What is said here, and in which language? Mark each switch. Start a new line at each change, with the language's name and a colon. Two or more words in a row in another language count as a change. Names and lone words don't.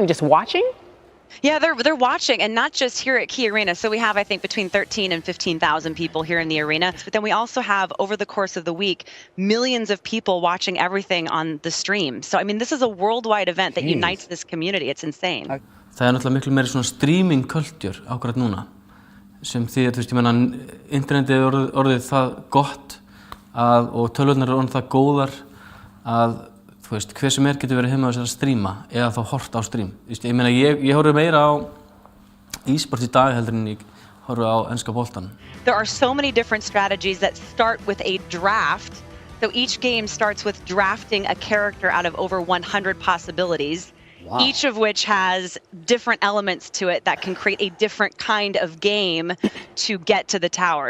English: Just watching? Yeah, they're watching, and not just here at Key Arena. So we have, I think, between 13 and 15,000 people here in the arena. But then we also have, over the course of the week, millions of people watching everything on the stream. So, I mean, this is a worldwide event that unites this community. It's insane.
Icelandic: Það náttúrulega miklu meiri svona
English: streaming culture
Icelandic: ákvæmt núna. Sem þýðir, þú veist, ég meina, internetið er orðið það gott og tölvurnar eru orðið það góðar að þú veist, hver sem getur verið heima á sér að stríma eða þá hort á stream. Ég meina, ég horfi meira á e-sport í dag heldur en ég horfi á enska boltan.
English: There are so many different strategies that start with a draft. So each game starts with drafting a character out of over 100 possibilities. Wow. Each of which has different elements to it that can create a different kind of game to get to the tower.